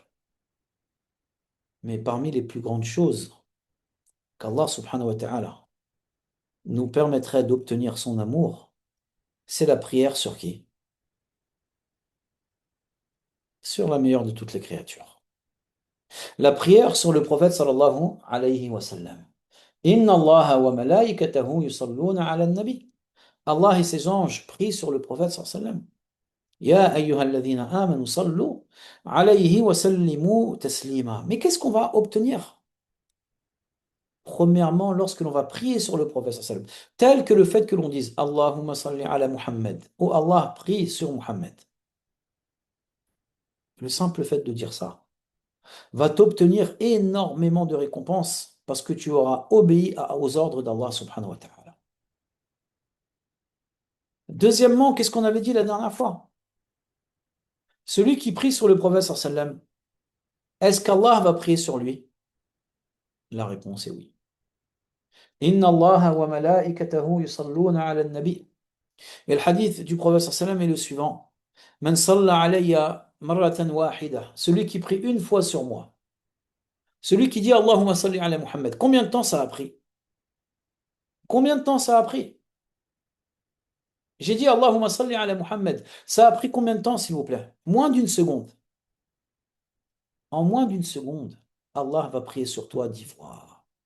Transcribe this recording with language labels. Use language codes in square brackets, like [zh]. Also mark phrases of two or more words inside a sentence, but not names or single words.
[fr] Mais parmi les plus grandes choses qu'Allah [ar] سبحانه وتعالى [fr] nous permettrait d'obtenir son amour, c'est la prière sur qui? Sur la meilleure de toutes les créatures. La prière sur le prophète [ar] صلى الله عليه وسلم. إن الله وملائكته يصلون على النبي. [fr] Allah et ses anges prient sur le prophète [ar] صلى الله عليه وسلم. يا أيها الذين آمنوا صلوا عليه وسلموا تسليما. [fr] Mais qu'est-ce qu'on va obtenir? Premièrement, lorsque l'on va prier sur le prophète [ar] صلى الله عليه وسلم, [fr] tel que le fait que l'on dise [ar] اللهم صل على محمد, [fr] ou Allah prie sur Muhammad. Le simple fait de dire ça va t'obtenir énormément de récompenses parce que tu auras obéi aux ordres d'Allah [ar] سبحانه وتعالى. [fr] Deuxièmement, qu'est-ce qu'on avait dit la dernière fois? Celui qui prie sur le prophète [ar] صلى الله عليه وسلم, [fr] est-ce qu'Allah va prier sur lui? La réponse est oui. [ar] إن الله وملائكته يصلون على النبي. [fr] Et le hadith du prophète [ar] صلى الله عليه وسلم [fr] est le suivant. [ar] من صلى علي مرة واحدة. [fr] Celui qui prie une fois sur moi. Celui qui dit [ar] اللهم صل على محمد. [fr] Combien de temps ça a pris? Combien de temps ça a pris? J'ai dit [ar] اللهم صل على محمد. [fr] Ça a pris combien de temps, s'il vous plaît? Moins d'une seconde. En moins d'une seconde, Allah va prier sur toi 10 fois.